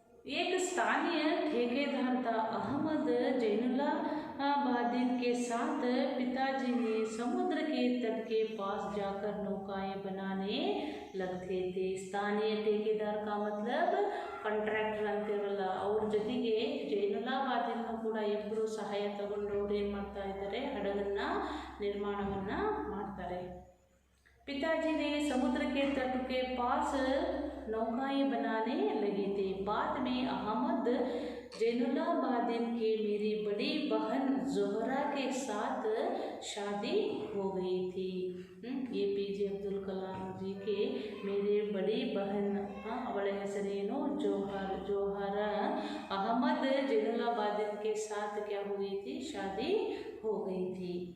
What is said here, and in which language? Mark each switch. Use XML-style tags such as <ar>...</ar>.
<hi>एक स्थानीय ठेकेदार था, अहमद जैनुल्ला बादिन के साथ पिताजी ने समुद्र के तट के पास जाकर नौकाएं बनाने लगते थे। स्थानीय ठेकेदार का मतलब</hi> <kn>ಕಾಂಟ್ರಾಕ್ಟರ್ ಅಂತಿರಲ್ಲ, ಅವ್ರ ಜೊತೆಗೆ ಜೈನುಲಾಬಾದಿನೂ ಕೂಡ ಇಬ್ಬರು ಸಹಾಯ ತಗೊಂಡು ಅವ್ರು ಏನು ಮಾಡ್ತಾ ಇದ್ದಾರೆ, ಹಡಗನ್ನು ನಿರ್ಮಾಣವನ್ನು ಮಾಡ್ತಾರೆ।</kn> <hi>पिताजी ने समुद्र के तट के पास नौकाएं बनाने लगे थे। बाद में अहमद जैनुलाबादिन के मेरी बड़ी बहन ज़ोहरा के साथ शादी हो गई थी। APJ अब्दुल कलाम जी के मेरे बड़ी बहन</hi> <kn>ಅವಳ ಹೆಸರೇನು</kn> <hi>जोहर अहमद जैनुलाबादिन के साथ क्या हो गई थी, शादी हो गई थी।</hi>